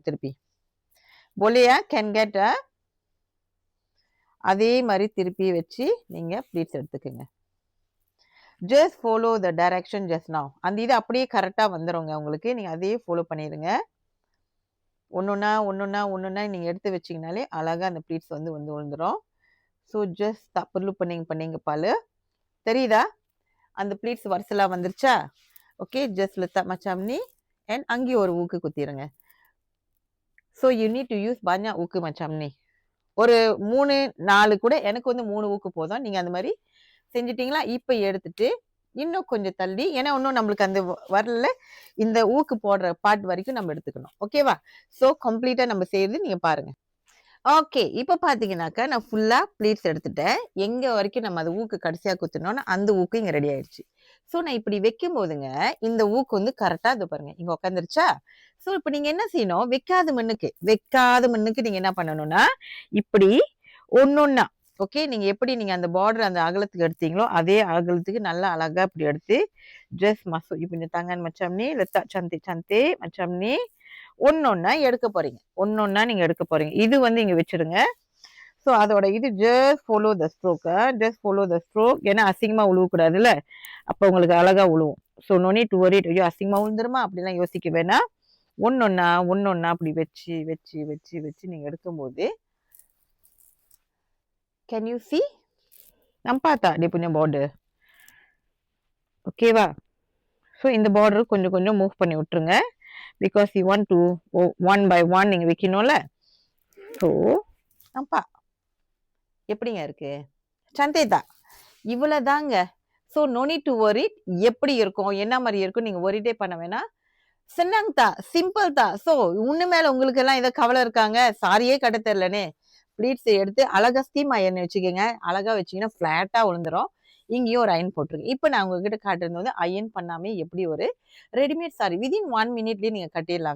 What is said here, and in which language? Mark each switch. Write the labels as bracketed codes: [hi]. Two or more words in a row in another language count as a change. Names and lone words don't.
[ta] திருப்பி போலியா [en] can get [ta] அதே மாதிரி திருப்பி வச்சு நீங்க ப்ளீட்ஸ் எடுத்துக்கோங்க. [en] just follow the direction just now. [ta] அந்த இது அப்படியே கரெக்டா வந்துருங்க உங்களுக்கு. நீங்க அதே ஃபாலோ பண்ணிடுங்க. ஒன்னொன்னா நீங்க எடுத்து வச்சீங்கனாலே அழகா அந்த ப்ளீட்ஸ் வந்து விழுந்துரும். [en] so just [ms] tak perlu pening-pening kepala. [ta] தெரியுதா? அந்த ப்ளீட்ஸ் வரிசலா வந்துருச்சா? ஓகே, ஜஸ்ட் [ms] letak macam ni [ta] and அங்கேயும் ஒரு ஊக்கு குத்திருங்க. [en] so you need to use [ms] banyak ஊக்கு macam ni. [ta] ஒரு 3 4 கூட, எனக்கு வந்து 3 ஊக்கு போதும். நீங்க அந்த மாதிரி செஞ்சிட்டீங்களா? இப்ப எடுத்துட்டு இன்னும் கொஞ்சம் தள்ளி, ஏன்னா இன்னும் நம்மளுக்கு அந்த வரல, இந்த ஊக்கு போடுற பார்ட் வரைக்கும் நம்ம எடுத்துக்கணும். ஓகேவா? சோ கம்ப்ளீட்டா நம்ம செய்து நீங்க பாருங்க. ஓகே, இப்ப பாத்தீங்கன்னாக்கா நான் ஃபுல்லா ப்ளீட்ஸ் எடுத்துட்டேன். எங்க வரைக்கும் நம்ம அந்த ஊக்கு கடைசியா குத்துனோம்னா அந்த ஊக்கு இங்க ரெடி ஆயிடுச்சு. சோ நான் இப்படி வைக்கும் போதுங்க இந்த ஊக்கு வந்து கரெக்டா இது பாருங்க இங்க உட்காந்துருச்சா? சோ இப்ப நீங்க என்ன செய்யணும்? வைக்காத மண்ணுக்கு நீங்க என்ன பண்ணணும்னா, இப்படி ஒன்னொன்னா, ஓகே, நீங்க எப்படி நீங்க அந்த பார்டர் அந்த அகலத்துக்கு எடுத்தீங்களோ அதே அகலத்துக்கு நல்லா அழகா இப்படி எடுத்து ஜஸ்ட் [ms] masuk you punya tangan macam ni, [ta] letak cantik-cantik macam ni. ஒன்னொன்னா எடுக்க போறீங்க. ஒன்னொன்னா நீங்க எடுக்க போறீங்க. இது வந்து இங்க வச்சிருங்க. [en] ஸோ [ta] அதோட இது [en] just follow the stroke. just follow the stroke. [ta] ஏன்னா அசிங்கமா உழுவக்கூடாதுல்ல, அப்போ உங்களுக்கு அழகா உழுவும். [en] so no need to worry. [ta] ஐயோ அசிங்கமா விழுந்துருமா அப்படிலாம் யோசிக்க வேணாம். ஒன்னொன்னா அப்படி வச்சு வச்சு வச்சு வச்சு நீங்க எடுக்கும்போது [en] can you see [ms] nampak tak dia punya border? [ta] ஓகேவா? ஸோ இந்த பார்டர் கொஞ்சம் கொஞ்சம் மூவ் பண்ணி விட்டுருங்க. [en] because you want to one by one [ta] நீங்க வைக்கணும்ல. ஸோ nampak எப்படிங்க இருக்கு? [ms] cantik tak? [ta] இவ்வளவுதாங்க. ஸோ [en] no need to worry. [ta] எப்படி இருக்கும் என்ன மாதிரி இருக்கும் நீங்க வரிட்டே பண்ண வேணாம். [ms] senang tak? [ta] சிம்பிள் தான். ஸோ உன்னு மேல உங்களுக்கு எல்லாம் ஏதோ கவலை இருக்காங்க, சாரியே கட்ட தெரியலனே, ப்ளீட்ஸ் எடுத்து அழகா [en] steam iron [ta] வச்சுக்கோங்க. அழகா வச்சீங்கன்னா ஃபிளாட்டா விழுந்துரும். இங்கேயும் ஒரு அயன் போட்டுருங்க. இப்போ நான் உங்ககிட்ட காட்டுறது வந்து அயன் பண்ணாமே எப்படி ஒரு ரெடிமேட் சாரி விதின் 1 மினிட்லயே நீங்க கட்டிடலாங்க.